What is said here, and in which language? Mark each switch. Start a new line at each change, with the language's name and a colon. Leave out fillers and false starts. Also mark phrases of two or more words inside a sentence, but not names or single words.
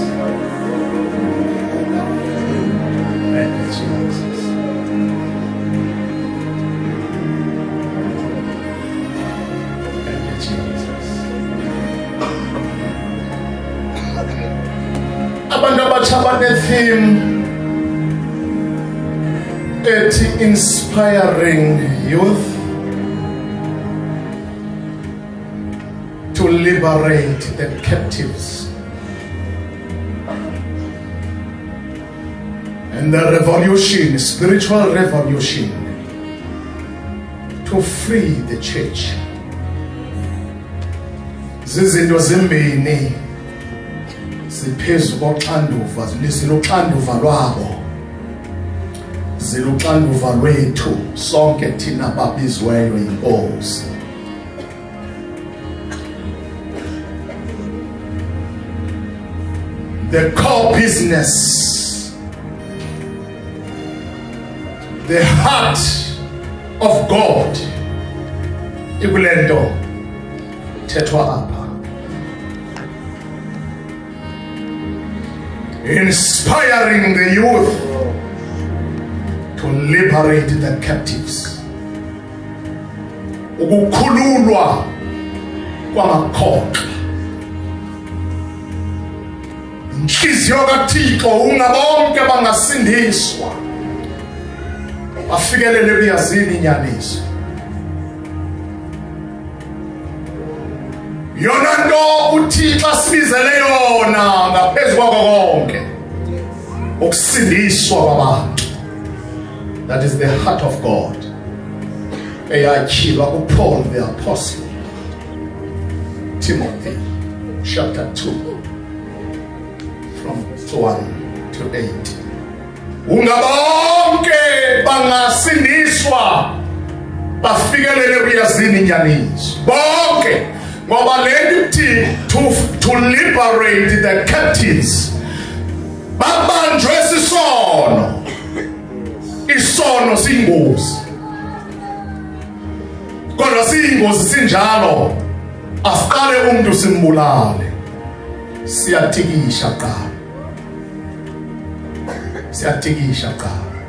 English: Thank you, Jesus. Thank you, Jesus.
Xhosa: Abantu abathaba theme ethi
English: inspiring youth to liberate the captives. And the revolution, spiritual revolution, to free the church.
Xhosa: Zizinto zimbini ziphezu koxanduva, ziluxanduva lwabo, ziluxanduva lwethu sonke thina babizweyo inkosi.
English: The core business, the heart of God,
Xhosa: ikulento thethwa apha.
English: Inspiring the youth to liberate the captives.
Xhosa: Ukukhululwa kwamakhoxa. Inhliziyo kaThixo ungabonke bangasindiswa bafikelele kuyazini inyaniso. Yona nto uThixo asibizele yona ngaphezulu kwako konke ukusindiswa kwabantu.
English: That is the heart of God. Eyakhiwa kuPaul the apostle, Timothy chapter 2 from 1 to 8.
Xhosa: Ungabonke bangasindiswa bafikelele kuyazini inyaniso bonke ngoba leli
English: to liberate the captives
Xhosa: babanjwe sisono. Isono siyingozi kodwa siyingozi sinjalo asiqale umuntu simbulale. Siyatikisha qala, siyatikisha qala.